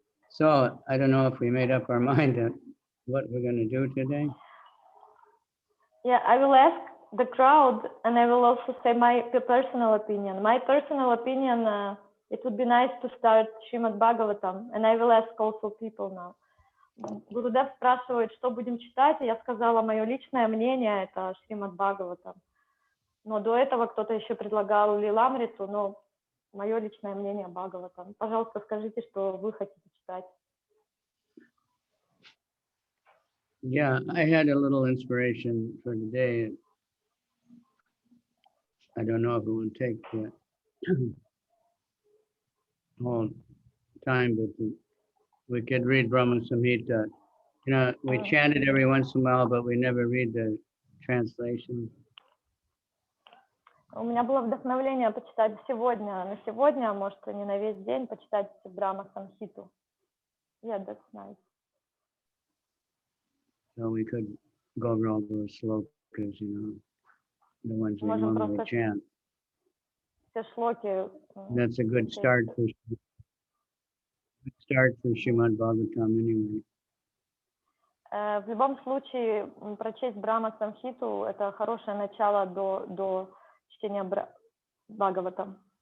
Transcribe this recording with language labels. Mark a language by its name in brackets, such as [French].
[English] So I don't know if we made up our mind on what we're going to do today. Yeah, I will ask the crowd, and I will also say my personal opinion. My personal opinion, it would be nice to start Srimad Bhagavatam, and I will ask also people now. [Russian] Гурудев спрашивает, что будем читать, и я сказала, мое личное мнение – это Шримад Бхагаватам. Но до этого кто-то еще предлагал Лиламриту, но мое личное мнение – Бхагаватам. Пожалуйста, скажите, что вы хотите читать. [English] Yeah, I had a little inspiration for today. I don't know if it will take the whole time, but we could read Brahma Samhita. You know, we chant it every once in a while, but we never read the translation. [Russian] У меня было вдохновление почитать на сегодня, может, не на весь день, почитать Брахма Самхиту. [English] Yeah, that's nice. So we could go over all those slokas, you know, the ones we normally chant. [Russian] Все шлоки. [English] That's a good start for Srimad Bhagavatam anyway. [Russian] В любом случае, прочесть Брахма Самхиту – это хорошее начало до чтения Бхагаватам.